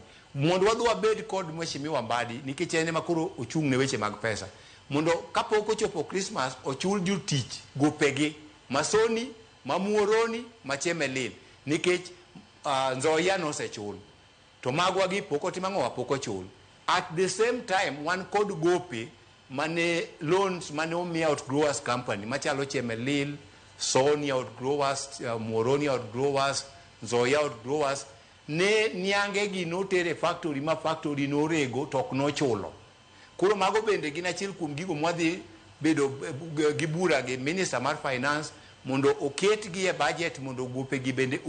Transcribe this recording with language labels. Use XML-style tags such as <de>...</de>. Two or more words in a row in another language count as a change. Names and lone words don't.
<luo>Mondo wadhi wabed kod Mheshimiwa Mibadhi nikech en ema koro ochung' ne weche mag pesa. Mondo kapok ochopo Christmas ochul jotich gopegi ma Sony, ma Muhoroni, ma Chemelil nikech Nzoia nosechul. To magwa gi pok otim ang'o pok ochul.</luo> <en>At the same time</en> <luo>wan kod gope mane loans mane omi</luo> <en>outgrowers company</en> <luo>machalo Chemelil, Sony outgrowers, Muhoroni outgrowers, Nzoia outgrowers. Ne niange gi notere factory ma factory norego tok no chulo. Kuro mago bende gin achiel kuom gigo mwadhi bedo gi bura gi minister mar finance mondo oket gi e budget mondo gope gi bende</luo>